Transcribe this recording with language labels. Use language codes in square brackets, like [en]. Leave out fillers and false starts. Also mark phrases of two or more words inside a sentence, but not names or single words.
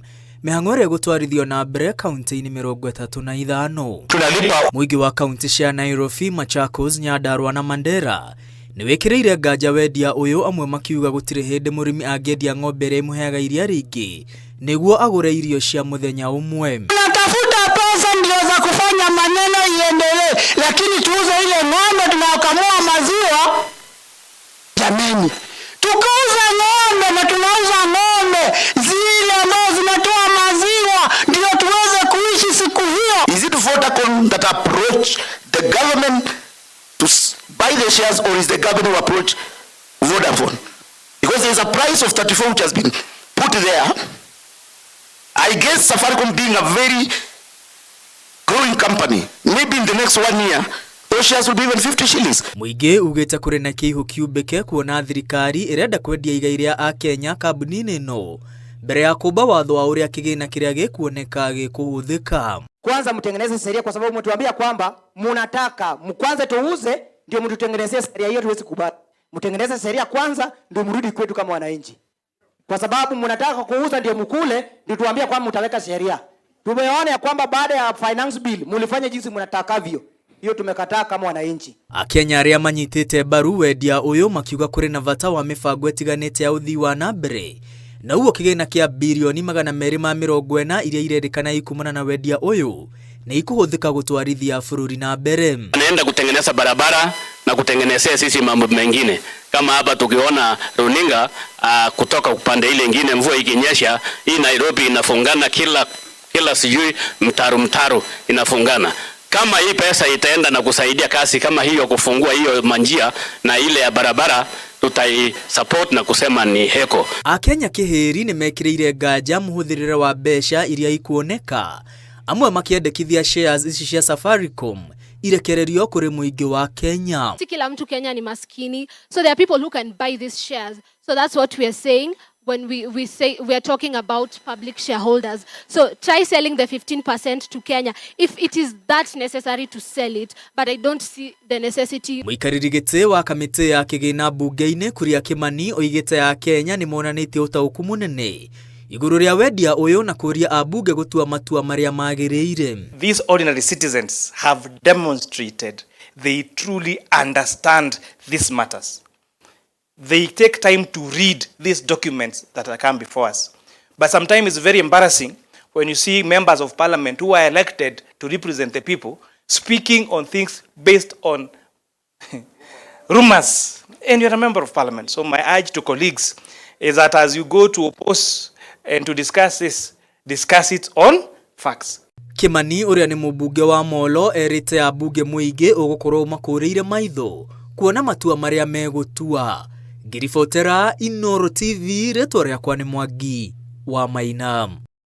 [ki] Mihang'o ĩrĩa gũtwarithio na mbere kaunti-inĩ 35. Muingi wa kaunti cia Nairobi, Machakos, Nyandarua na Mandera nĩ wĩkĩrĩire nganja wendia ũyũ, amwe makiuga gũtirĩ hĩndĩ mũrĩmi angĩendia ng'ombe ĩrĩa ĩmũheaga iria rĩingĩ nĩguo agũre irio cia mũthenya ũmwe. [sw] Tunatafuta pesa ndio za kufanya maneno iendelee, lakini tuuze ile ng'ombe tunaokamua maziwa. Jamani, tukauza ng'ombe na tunauza ng'ombe zile ambazo zinatoa maziwa ndio tuweze kuishi siku hiyo. [en] Is it Vodacom that approach the government to buy the shares, or is the government who approach Vodafone? Because there is a price of 34 which has been put there. I guess Safaricom being a very growing company, maybe in the next 1 year those shares will be even 50 shillings. [ki] Muingi ugĩte kũrĩ na kĩihu kiumbĩke kuona thirikari ĩrenda kwendia igai rĩa Akenya kambuni-inĩ ĩno mbere ya kũmba watho wa ũrĩa kĩgĩna kĩrĩa gĩkuoneka gĩkũhũthĩka. [sw] Kwanza mtengeneze sheria, kwa sababu mtuambia kwamba mnataka mkwanza tuuze ndio mtutengenezee sheria hiyo, tuwezi kubali. Mtengeneze sheria kwanza ndio mrudi kwetu kama wananchi. Kwa sababu mnataka kuuza ndio mkule, ndio tuambia kwamba mtaweka sheria. Tumeona ya kwamba baada ya finance bill mulifanya jinsi mnatakavyo. Hiyo tumekataa kama wananchi. [ki] Akenya arĩa manyitĩte mbaru wendia ũyũ makiuga kũrĩ na bata wa mĩbango ĩtiganĩte ya ũthii wa na mbere. Na uo kĩgĩna kĩa bilioni 240 iria irendekana ikumana na wendia ũyũ na ikuhũthĩka gũtwarithia bũrũri na mbere. [sw] Anaenda kutengeneza barabara na kutengenezea sisi mambo mengine. Kama hapa tukiona runinga kutoka upande ile nyingine, mvua ikinyesha hii Nairobi inafungana kila sijui mtaro inafungana. Kama hii pesa itaenda na kusaidia kasi kama hiyo kufungua hiyo manjia na ile ya barabara, tutai support na kusema ni heko. [ki] Akenya kĩhĩri nĩ mekĩrĩire nganja mũhũthĩrĩre wa mbeca iria ikuoneka, amwe makiendekithia shares ici cia Safaricom irekererio kũrĩ mũingĩ wa Kenya. [sw] Kila mtu Kenya ni maskini, [en] so there are people who can buy these shares. So that's what we are saying when we say we are talking about public shareholders. So try selling the 15% to Kenya if it is that necessary to sell it, but I don't see the necessity. [ki] Mũikarĩri gĩtĩ wa kamĩtĩ ya kĩgĩna mbunge-inĩ Kuria Kimani oigĩte ya Kenya nĩ monanĩtie ũtaũku mũnene igũrũ rĩa wendia ũyũ na kũria ambunge gũtua matua marĩa magĩrĩire. [en] These ordinary citizens have demonstrated they truly understand these matters. They take time to read these documents that are come before us. But sometimes it's very embarrassing when you see members of parliament who are elected to represent the people speaking on things based on rumors. And you're a member of parliament. So my urge to colleagues is that as you go to oppose and to discuss this, discuss it on facts. [ki] Kimani ũrĩa nĩ mũmbunge wa Molo erĩte ambunge mũingĩ ũgũkorwo makũrĩire maitho kuona matua marĩa megũtua. Ngiribotera Inooro TV, rĩtwa rĩakwa nĩ Mwangi wa Maina.